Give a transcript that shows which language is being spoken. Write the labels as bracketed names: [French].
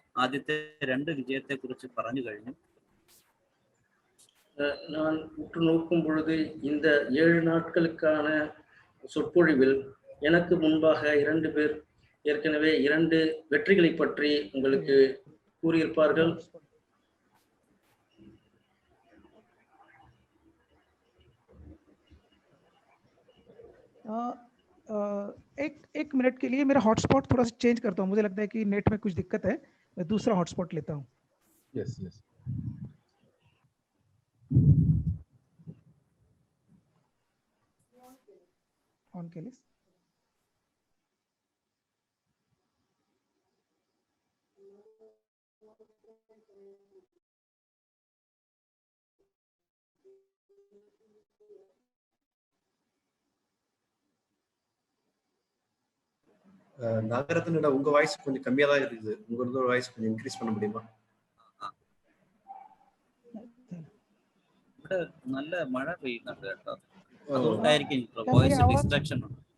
[Malayalam] ആദ്യത്തെ 2 വിജയത്തെക്കുറിച്ച് പറഞ്ഞു കഴിഞ്ഞു. [Tamil] நான் உற்று நோக்கும் பொழுது இந்த 7 நாட்களுக்கான சொற்பொழிவில் எனக்கு முன்பாக 2 பேர் ஏற்கனவே 2 வெற்றிகளை பற்றி உங்களுக்கு கூறியிருப்பார்கள். [Hindi] एक मिनट के लिए मेरा हॉटस्पॉट थोड़ा सा चेंज करता हूँ, मुझे लगता है कि नेट में कुछ दिक्कत है, मैं दूसरा हॉटस्पॉट लेता हूँ. [English] yes yes [Hindi] ऑन के लिए [Tamil] நகரத்தினோட உங்க வாய்ஸ் கொஞ்சம் கம்மியா தான் இருக்குது. உங்களோட வாய்ஸ் கொஞ்சம் இன்க்ரீஸ் பண்ண முடியுமா? [Malayalam] ഇവിടെ നല്ല മഴ പെയ്യുന്നുണ്ട് കേട്ടോ, അതുകൊണ്ടായിരിക്കും വോയിസ് ഡിസ്ട്രക്ഷൻ ഉണ്ട്.